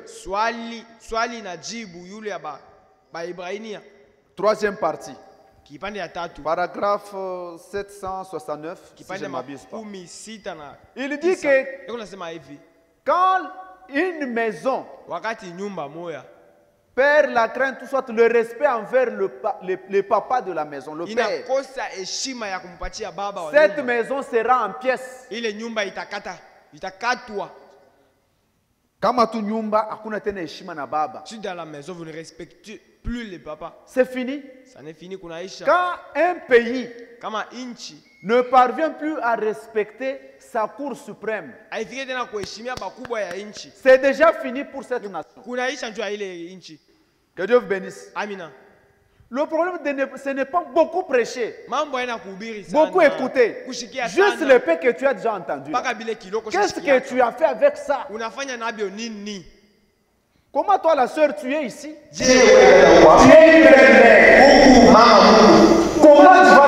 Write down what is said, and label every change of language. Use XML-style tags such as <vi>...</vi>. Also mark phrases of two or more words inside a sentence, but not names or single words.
<sw>Swali na jibu yule ya ba Ibrania.</sw> <fr>Troisième partie.</fr> <sw>Kipande ya tatu.</sw> <fr>Paragraphe 769. Si je</fr> <sw>Kipande</sw> <fr>ne m'abuse pas.</fr> <sw>makumi sita na.</sw> <fr>Il dit que</fr> <sw>Beko nasema hivi.</sw> <fr>quand une maison</fr> <sw>Wakati nyumba moya</sw> <fr>perd la crainte, soit le respect envers le papa de la maison, le père,</fr> <sw>inakosa heshima ya kumpatia baba wa</sw> <fr>cette</fr> <sw>nyumba.</sw> <fr>maison sera en pièces.</fr> <sw>Ile nyumba itakatwa. Kama tu nyumba hakuna tena heshima na baba,</sw> <fr>Si dans la maison vous ne respectez plus les papas, c'est fini. ça n'est fini kunaisha. Quand un pays</fr> <sw>Kama inchi</sw> <fr>ne parvient plus à respecter sa cour suprême,</fr> <sw>haifiki tena kuheshimia bakubwa ya inchi,</sw> <fr>c'est déjà fini pour cette nation.</fr> <sw>kunaisha njoo ya ile inchi.</sw> <fr>Que Dieu vous bénisse.</fr> <sw>Amina.</sw> <fr>Le problème, ce n'est pas beaucoup prêcher,</fr> <sw>Mambo haina kuhubiri sana.</sw> <fr>beaucoup écouter.</fr> <sw>Kushikia</sw> <fr>Juste</fr> <sw>sana.</sw> <fr>le peu que tu as déjà entendu.</fr> <sw>Paka bile kiloko</sw> <fr>Qu'est-ce</fr> <sw>shishikia.</sw> <fr>que tu as fait avec ça?</fr> <sw>Unafanya nabyo nini?</sw> <fr>Comment toi, la sœur, tu es ici? Je. Comment</fr>